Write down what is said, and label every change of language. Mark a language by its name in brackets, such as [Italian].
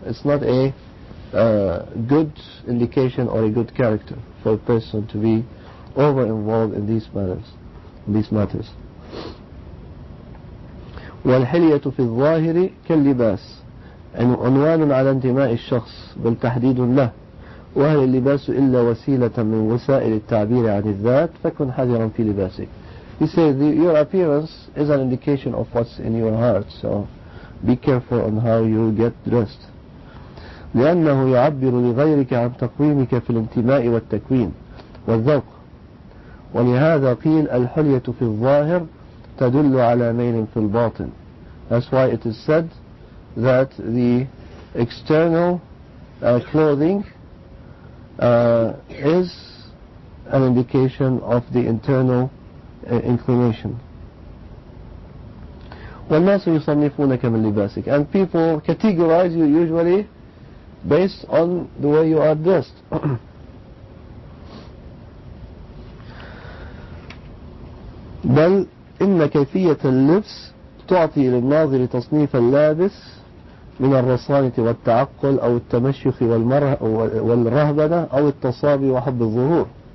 [English] It's not a good indication or a good character for a person to be over involved in these matters. [Arabic] والحلية في الظاهر كاللباس عنوان على انتماء الشخص بل تحديد له، وهل اللباس إلا وسيلة من وسائل التعبير عن الذات فكن حذرا في لباسك. [English] He says your appearance is an indication of what's in your heart, so be careful on how you get dressed. [Arabic] لأنه يعبر لغيرك عن تقويمك في الانتماء والتكوين والذوق، ولهذا قيل الحلية في الظاهر تدل على ميل في الباطن. [English] That's why it is said that the external clothing is an indication of the internal inclination. [Arabic] والناس يصنفونك من لباسك, [English] and people categorize you usually based on the way you are dressed. [Arabic] بل إن كيفية اللبس تعطي للناظر تصنيف اللابس من الرصانة والتعقل أو التمشيخ والرهبنة أو التصابي وحب الظهور.